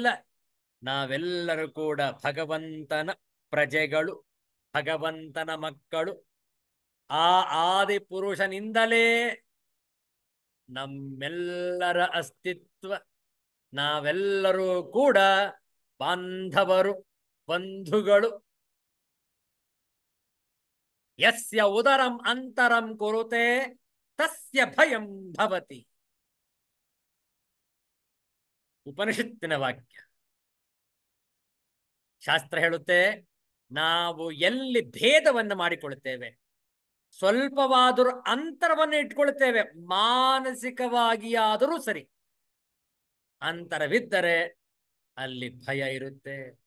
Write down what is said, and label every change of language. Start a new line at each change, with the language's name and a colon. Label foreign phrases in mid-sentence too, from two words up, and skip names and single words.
Kannada: ನಾವೆಲ್ಲರೂ ಕೂಡ ಭಗವಂತನ ಪ್ರಜೆಗಳು, ಭಗವಂತನ ಮಕ್ಕಳು. ಆ ಆದಿ ಪುರುಷನಿಂದಲೇ ನಮ್ಮೆಲ್ಲರ ಅಸ್ತಿತ್ವ. ನಾವೆಲ್ಲರೂ ಕೂಡ ಬಾಂಧವರು, ಬಂಧುಗಳು.
Sanskrit: ಯಸ್ಯ ಉದರಂ ಅಂತರಂ ಕುರುತೆ ತಸ್ಯ ಭಯಂ ಭವತಿ.
Kannada: ಉಪನಿಷತ್ತಿನ ವಾಕ್ಯ. ಶಾಸ್ತ್ರ ಹೇಳುತ್ತೆ, ನಾವು ಎಲ್ಲಿ ಭೇದವನ್ನು ಮಾಡಿಕೊಳ್ಳುತ್ತೇವೆ, ಸ್ವಲ್ಪವಾದರೂ ಅಂತರವನ್ನು ಇಟ್ಕೊಳ್ತೇವೆ, ಮಾನಸಿಕವಾಗಿಯಾದರೂ ಸರಿ, ಅಂತರವಿದ್ದರೆ ಅಲ್ಲಿ ಭಯ ಇರುತ್ತೆ.